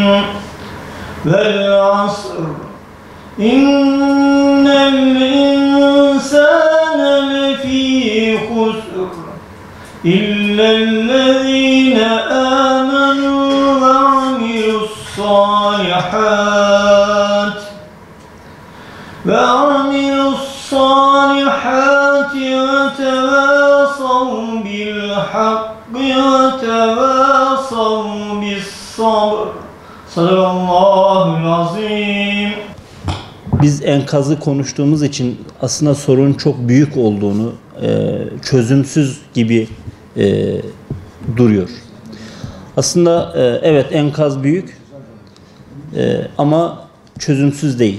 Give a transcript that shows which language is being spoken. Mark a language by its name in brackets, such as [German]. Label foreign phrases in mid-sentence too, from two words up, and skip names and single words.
[Arabic] والعصر. إن الإنسان لفي خسر. إلا الذين آمنوا وعملوا الصالحات. وَتَوَاصَوْا بِالْحَقِّ وَتَوَاصَوْا بِالصَّبْرِ. صدق الله العظيم. [Turkish] Biz enkazı konuştuğumuz için aslında sorunun çok büyük olduğunu, çözümsüz gibi duruyor. Aslında evet, enkaz büyük ama çözümsüz değil.